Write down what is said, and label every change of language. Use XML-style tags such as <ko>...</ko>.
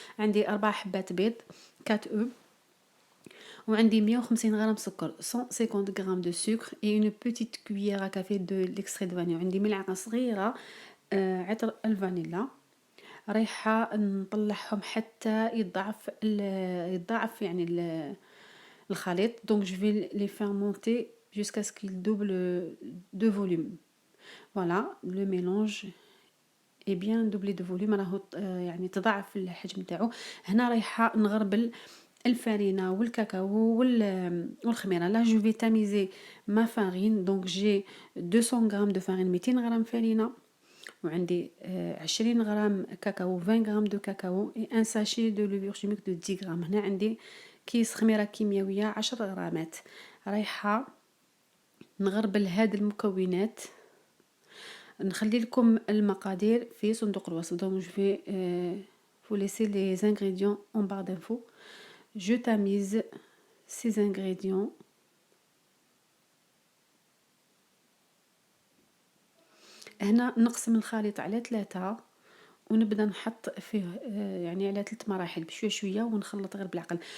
<ar>عندي 4 حبات بيض 4 او، وعندي 150 غرام سكر 150 غرام دو سكر</ar> <fr>et une petite cuillère à café de l'extrait de vanille.</fr> <ar>عندي ملعقة صغيرة عطر الفانيلا. رايحة نطلعهم حتى يتضاعف يعني الخليط.</ar> <fr>Donc je vais les faire monter jusqu'à ce qu'il double de volume. Voilà, le mélange est bien doublé de volume.</fr> <ar>راهو يعني تضاعف الحجم تاعو. هنا رايحة نغربل الفارينة والكاكاو والخميرة.</ar> <fr>Là je vais tamiser ma farine. Donc j'ai 200 grammes de farine</fr> <ar>200 غرام فرينة، وعندي 20 غرام كاكاو 20 غرام دو كاكاو</ar> <fr>et un sachet de levure chimique de 10 غرام.</fr> <ar>هنا عندي كيس خميرة كيميائية 10 غرامات. رايحة نغربل هاد المكونات. نخلي لكم المقادير في صندوق الوصف.</ar> <fr>Donc je vais vous laisser les ingrédients en barre d'infos. Je tamise ces ingrédients.</fr> <ar>هنا نقسم الخليط على 3 ونبدا نحط فيه يعني على 3 مراحل بشويه شويه ونخلط غير بالعقل.</ar>